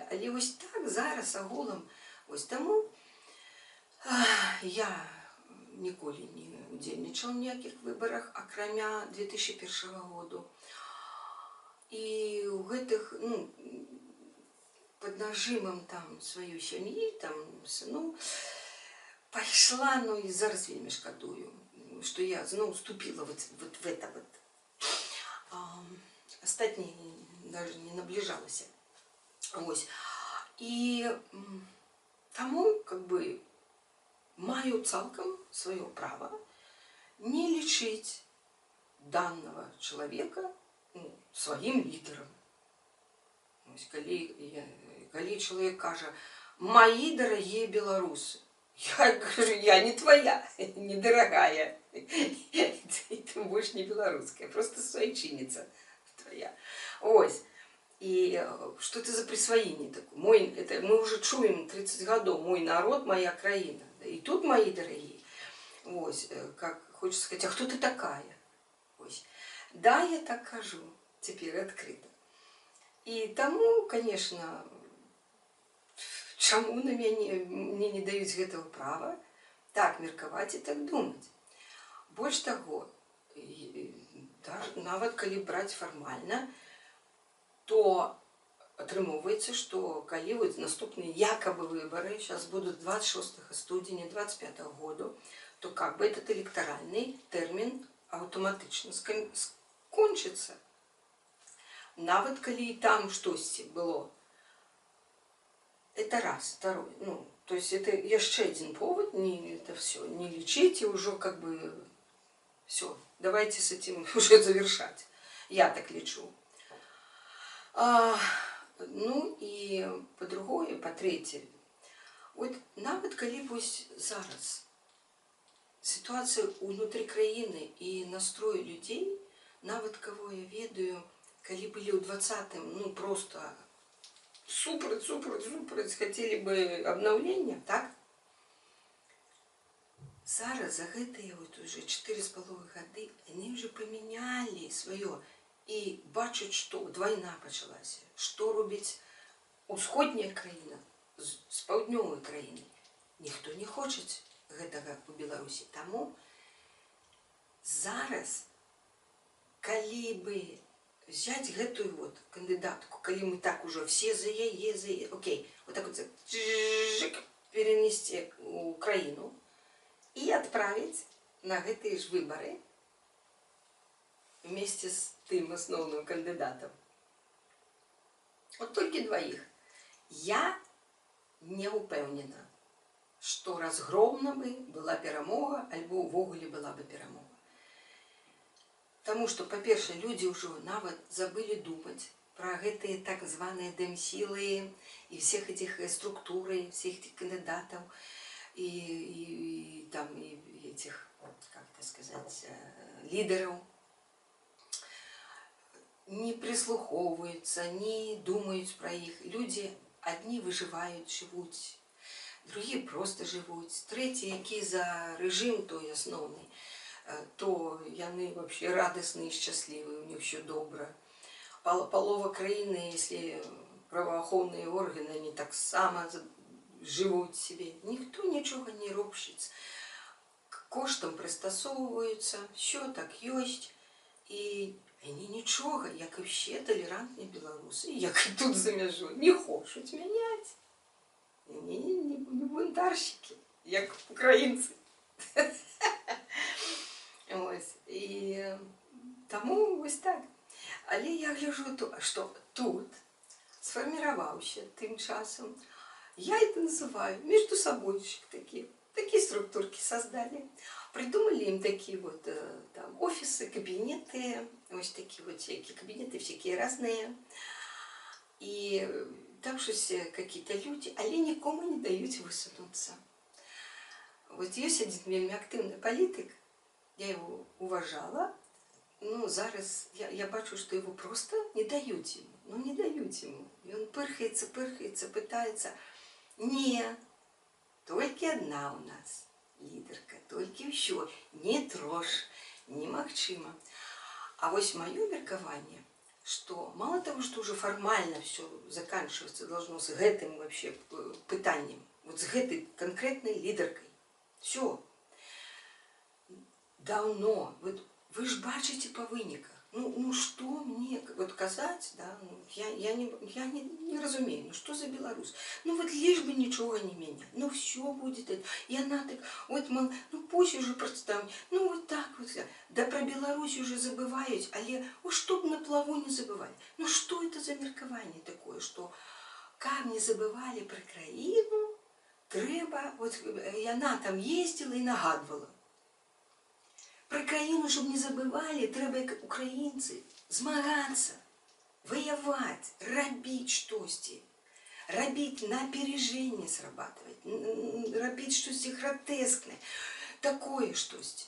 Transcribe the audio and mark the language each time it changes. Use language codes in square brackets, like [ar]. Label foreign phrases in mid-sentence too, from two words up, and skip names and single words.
[be] Але вось так зараз агулам, вось таму я ніколі не удзельнічаў у ніякіх выбарах, акрамя 2001 году. І ў гэтых, ну, пад нажымам там сваёй сям'і, там, сыну, пайшла, ну, і зараз вельмі шкадую, што я зноў [ru] вступила вот в это вот. [be] Астатнія даже не наближалася. Ось. І таму, как бы, маю цалкам сваё права не лічыць данного чалавека сваім лідарам. Калі чалавек кажа, [ru] мои дорогие белорусы, я говорю, я не твоя, не дорогая, и ты больше не белорусская, просто свайчинница твоя. Ось. И что это за присвоение такое? Мы уже чуем 30 годов, мой народ, моя краина. И тут мои дорогие. Ось, как хочется сказать, а кто ты такая? Ось. Да, я так кажу, теперь открыто. И тому, конечно, [be] чаму на мне не даюць гэтага права так меркаваць і так думаць. Больш таго, нават калі браць фармальна, то атрымоўваецца, што калі наступныя якобы выборы [ru] сейчас будут [be] 26 студзеня 25 года, [ru] то как бы этот электоральный термин автоматично скончится. [be] Нават калі там штосьці было. [ru] Это раз. Второй. Ну, то есть это еще один повод, это все, не лечите уже как бы все. Давайте с этим уже завершать. Я так лечу. Ну и по-другое, по-третье. [be] Вот нават калі вось зараз ситуация внутри краіны и настрой людей, нават кого я ведаю, калі были у 20-м, ну просто супраць, [ru] хотели бы обновления, так? [be] Зараз за гэтыя вот уже 4,5 гады [ru] они уже поменяли свое [be] и бачаць, что война пачалася, что робіць усходняя краіна з паўднёвай краінай. Ніхто не хочет гэтага у Беларусі. Таму зараз, калі бы взять гэтую вот кандидатку, [ru] коли мы так уже все за яе, окей, вот так вот перенести в Украину и отправить на гэтые ж выборы вместе с тем основным кандидатом. Вот только двоих. [be] Я не ўпэўнена, што разгромна бы была перамога, альбо ўвогуле была бы перамога. Таму што, па-першае, людзі ўжо нават забылі думаць пра гэтыя так званыя дэмсілы і [ru] всех этих структуры, всех этих кандидатов и этих, как это сказать, лидеров. Не прислуховываются, не думают про их. Люди одни выживают, живут, другие просто живут. Третьи, які за режим той основний, то яны вообще радостные, счастливые, у них все добро. Полова краіны, если правоохоўныя органы, они так само живут себе. Никто ничего не робщится. К коштам пристосовываются, все так есть. И они ничего, [uk] як і все толерантні белорусы, як і тут за мяжой, не хочуть міняти. [ru] Они не бунтарщики, [uk] як українці. Ось. І тому ось так. [ru] Але я гляжу, що тут сформировался тем часом, я это называю между собойчик такие структурки создали. Придумали им такие вот там офисы, кабинеты, вот такие вот всякие кабинеты, всякие разные. И там же какие-то люди, але никому не дают высунуться. Вот есть один вельми активный политик, я его уважала. [be] Ну, зараз я бачу, [ru] что его просто не дают ему. Ну, не дают ему. И он пырхается, пытается. Не, только одна у нас лидерка, только еще. Не трожь, немагчыма. А вот мое меркование, что мало того, что уже формально все заканчиваться должно с этим вообще пытанием, вот с этой конкретной лидеркой. Все. Давно. Вот вы ж бачите по выниках. Ну что мне вот казать, да, я не разумею, ну что за Беларусь? Ну вот лишь бы ничего не менять, ну все будет это. И она так, вот, мол, ну пусть уже представь, ну вот так вот. Да про Беларусь уже забывают, але, ну чтоб на плаву не забывали. Ну что это за меркование такое, что как не забывали про краину, треба, вот, и она там ездила и нагадывала. [uk] Про країну, щоб не забывали, треба як українці змагатися, воювати, робити щось, робити [ru] на опережение срабатывать, [uk] робити щось гротескне, такое щось.